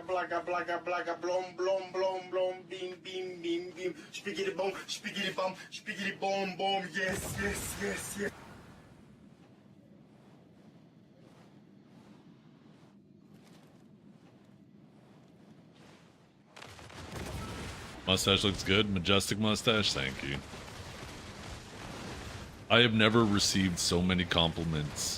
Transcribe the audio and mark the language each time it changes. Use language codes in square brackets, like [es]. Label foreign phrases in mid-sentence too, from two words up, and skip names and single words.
[en] blaga blaga blaga blom blom blom blom beam beam beam beam spiggity bum spiggity bom bom yes yes yes yes. Mustache looks good. Majestic mustache. Thank you. I have never received so many compliments.